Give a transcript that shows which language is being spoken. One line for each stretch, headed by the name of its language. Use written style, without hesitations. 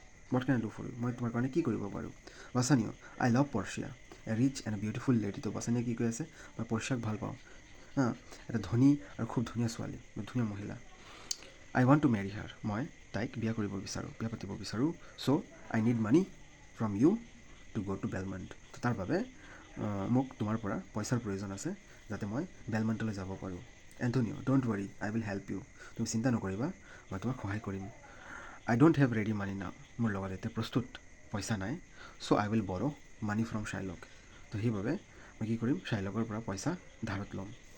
English: what can I do for you,
Assamese: মই তোমাৰ কাৰণে কি কৰিব পাৰোঁ।
English: Bassanio, I love Portia, a rich and beautiful lady.
Assamese: তো বাছানিয়ে কি কৈ আছে, মই পৰ্চিয়াক ভাল পাওঁ, এটা ধনী আৰু খুব ধুনীয়া ছোৱালী, ধুনীয়া মহিলা।
English: I want to marry her,
Assamese: মই তাইক বিয়া পাতিব বিচাৰোঁ।
English: So' I need money from you to go' to Belmont.
Assamese: তো তাৰ বাবে মোক তোমাৰ পৰা পইচাৰ প্ৰয়োজন আছে, যাতে মই বেলমণ্টলৈ যাব পাৰোঁ।
English: Antonio, don't worry, I will help you.
Assamese: তুমি চিন্তা নকৰিবা, মই তোমাক সহায় কৰিম।
English: I don't have ready money now,
Assamese: মোৰ লগত এতিয়া প্ৰস্তুত পইচা নাই।
English: So' I will borrow' money from Shylock.
Assamese: তো সেইবাবে মই কি কৰিম, শ্বাইলকৰ পৰা পইচা ধাৰত ল'ম।